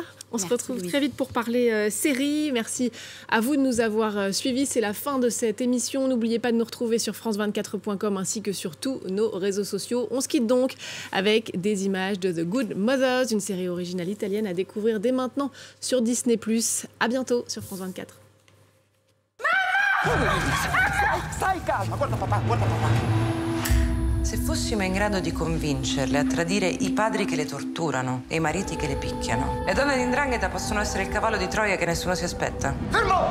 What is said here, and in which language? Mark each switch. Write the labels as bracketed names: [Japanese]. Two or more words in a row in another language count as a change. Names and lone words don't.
[French] On se retrouve très vite pour parler série. Merci à vous de nous avoir suivis. C'est la fin de cette émission. N'oubliez pas de nous retrouver sur france24.com ainsi que sur tous nos réseaux sociaux. On se quitte donc avec des images de The Good Mothers, une série originale italienne à découvrir dès maintenant sur Disney+. À bientôt sur France 24. [Italian] Stai calma, guarda papà, guarda papà. Se fossimo in grado di convincerle a tradire i padri che le torturano e i mariti che le picchiano, le donne di 'ndrangheta possono essere il cavallo di Troia che nessuno si aspetta. Fermo!